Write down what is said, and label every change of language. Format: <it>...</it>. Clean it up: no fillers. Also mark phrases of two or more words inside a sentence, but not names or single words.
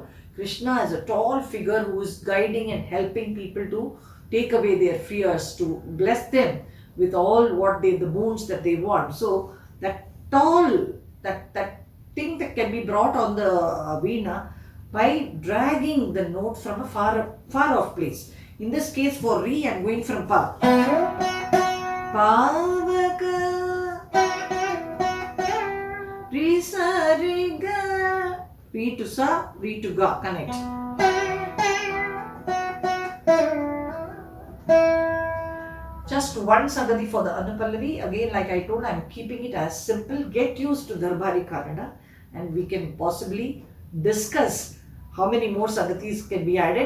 <en>Krishna is a tall figure who is guiding and helping people to take away their fears, to bless them with all the boons that they want. So that tall, that thing that can be brought on the Veena by dragging the note from a far off place. In this case, for re, I'm going from pa. Pavaka, re sa re ga, re to sa, re to ga, connect. Just one Sangati for the Anupallavi. Again, like I told, I'm keeping it as simple. Get used to Darbari Kanada, and we can possibly discuss how many more Sangatis can be added.</en>